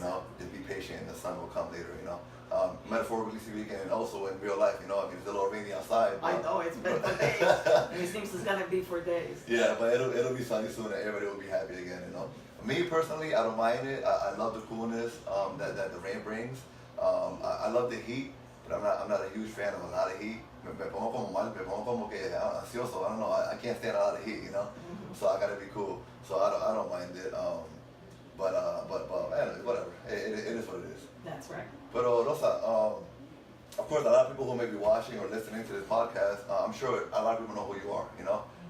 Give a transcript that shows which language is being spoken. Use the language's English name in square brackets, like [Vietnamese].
[English] You know, just be patient, and the sun will come later. You know. Metaphorically speaking, and also in real life, you know, I mean, it's a little rainy outside. I know it's been for days, and it seems it's gonna be for days. Yeah, but it'll be sunny soon, and everybody will be happy again. You know, me personally, I don't mind it. I love the coolness that the rain brings. I love the heat, but I'm not a huge fan of a lot of heat. [Spanish] Me pongo como mal, me pongo como que ansioso. [English] I don't know. I can't stand a lot of heat, you know. Mm-hmm. So I gotta be cool. So I don't mind it. But anyway, whatever. It is what it is. That's right. Pero Rosa, of course, a lot of people who may be watching or listening to this podcast, I'm sure a lot of people know who you are, you know?